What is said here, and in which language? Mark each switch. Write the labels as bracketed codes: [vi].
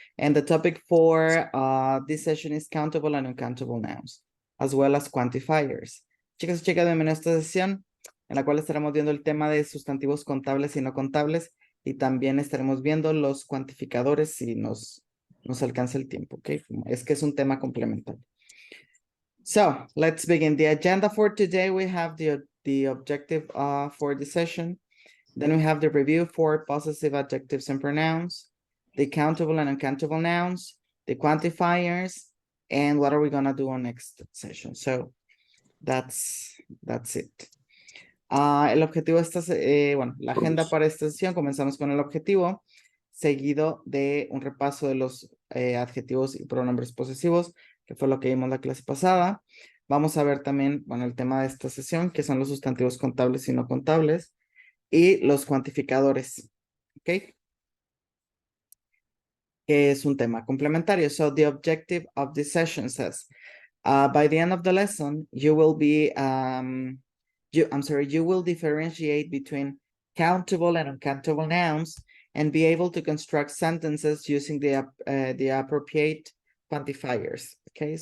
[en] And the topic for this session is countable and uncountable nouns, as well as quantifiers. [es] Chicas y chicas, bienvenidos a esta sesión, en la cual estaremos viendo el tema de sustantivos contables y no contables, y también estaremos viendo los cuantificadores si nos alcanza el tiempo, ¿ok? Es que es un tema complementario. [en] So, let's begin. The agenda for today, we have the objective for the session. Then we have the review for possessive adjectives and pronouns, the countable and uncountable nouns, the quantifiers, and what are we gonna do on next session? So that's it. [es] El objetivo de esta, bueno, la agenda para esta sesión, comenzamos con el objetivo, seguido de un repaso de los adjetivos y pronombres posesivos, que fue lo que vimos la clase pasada. Vamos a ver también, bueno, el tema de esta sesión, que son los sustantivos contables y no contables, y los cuantificadores, ¿ok? Que es un tema complementario. [en] So the objective of this session says, by the end of the lesson, you will be, you will differentiate between countable and uncountable nouns and be able to construct sentences using the appropriate quantifiers, okay?